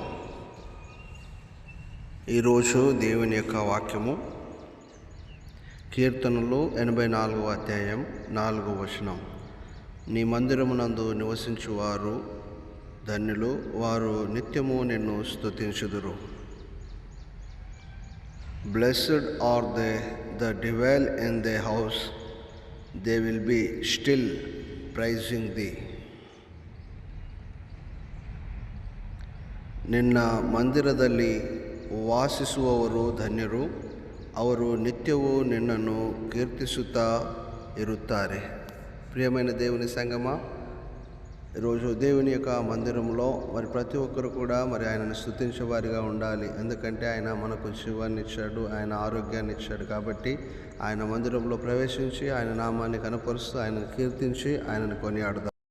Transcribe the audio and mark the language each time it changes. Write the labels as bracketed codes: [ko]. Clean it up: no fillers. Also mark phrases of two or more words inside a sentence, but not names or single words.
[te] ఈరోజు దేవుని యొక్క వాక్యము కీర్తనలు 84వ అధ్యాయం 4వ వచనం. నీ మందిరమునందు నివసించువారు ధన్యులు, వారు నిత్యము నిన్ను స్తుతించుదురు. [en] Blessed are they that dwell in thy house, they will be still praising thee. [kn] ನಿನ್ನ ಮಂದಿರದಲ್ಲಿ ವಾಸಿಸುವವರು ಧನ್ಯರು, ಅವರು ನಿತ್ಯವೂ ನಿನ್ನನ್ನು ಕೀರ್ತಿಸುತ್ತಾ ఇరుత్తారే. [te] ప్రియమైన దేవుని సంగమా, ఈరోజు దేవుని యొక్క మందిరంలో మరి ప్రతి ఒక్కరు కూడా మరి ఆయనను స్తుతించే వారిగా ఉండాలి. ఎందుకంటే ఆయన మనకు జీవాన్ని ఇచ్చాడు, ఆయన ఆరోగ్యాన్ని ఇచ్చాడు. కాబట్టి ఆయన మందిరంలో ప్రవేశించి ఆయన నామాన్ని కనపరుస్తూ ఆయనను కీర్తించి ఆయనను కొనియాడదాం.